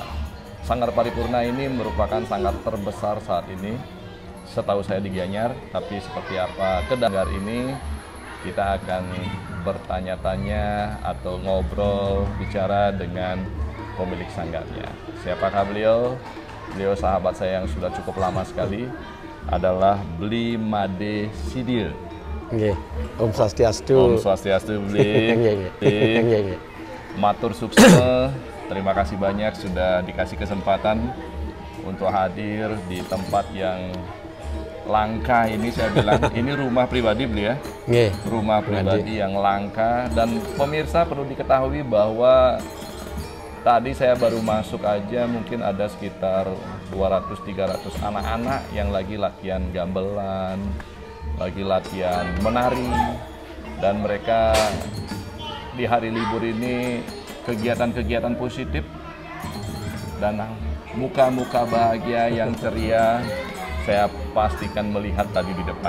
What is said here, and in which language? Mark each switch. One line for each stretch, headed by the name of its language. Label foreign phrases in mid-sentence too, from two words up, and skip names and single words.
Indonesian: Sanggar Paripurna ini merupakan sanggar terbesar saat ini, setahu saya di Gianyar. Tapi seperti apa Sanggar ini, kita akan bertanya-tanya atau ngobrol, bicara dengan pemilik sanggarnya. Siapakah beliau? Beliau sahabat saya yang sudah cukup lama sekali, adalah Bli Made Sidio. Om Swastiastu. Om Swastiastu, Bli. Matur sukses. Terima kasih banyak sudah dikasih kesempatan untuk hadir di tempat yang langka ini. Saya bilang ini rumah pribadi Bli ya. Rumah pribadi yang langka. Dan pemirsa perlu diketahui bahwa tadi saya baru masuk aja mungkin ada sekitar 200-300 anak-anak yang lagi latihan gamelan, lagi latihan menari, dan mereka di hari libur ini kegiatan-kegiatan positif dan muka-muka bahagia yang ceria saya pastikan melihat tadi di depan.